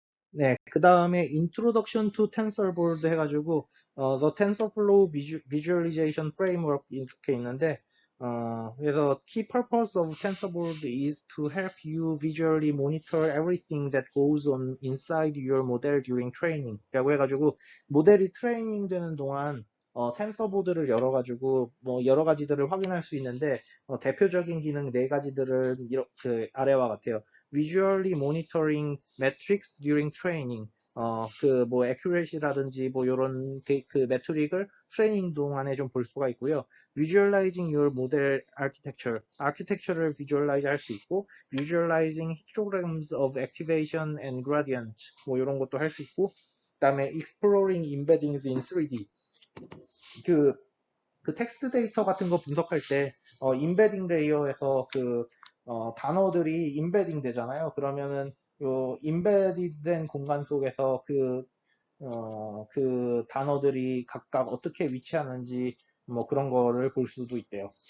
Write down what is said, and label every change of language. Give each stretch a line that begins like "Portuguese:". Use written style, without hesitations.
Korean: 네, 그 다음에 Introduction to TensorBoard 해가지고 The TensorFlow Visualization Framework 이렇게 있는데 그래서
English: Key purpose of TensorBoard is to help you visually monitor everything that goes on inside your model during training
Korean: 라고 해가지고 모델이 트레이닝 되는 동안 텐서보드를 열어가지고 뭐 여러 가지들을 확인할 수 있는데 대표적인 기능 네 가지들은 이렇게 아래와 같아요.
English: Visually monitoring metrics during training.
Korean: 그 뭐 accuracy라든지 뭐 요런 그 매트릭을 트레이닝 동안에 좀 볼 수가 있고요.
English: Visualizing your model architecture를 visualize
Korean: 할 수 있고,
English: visualizing histograms of activation and gradient
Korean: 뭐 요런 것도 할 수 있고, 그다음에
English: exploring embeddings in 3D.
Korean: 그 그 텍스트 데이터 같은 거 분석할 때 인베딩 레이어에서 그 단어들이 인베딩 되잖아요. 그러면은 요 인베디된 공간 속에서 그 단어들이 각각 어떻게 위치하는지 뭐 그런 거를 볼 수도 있대요.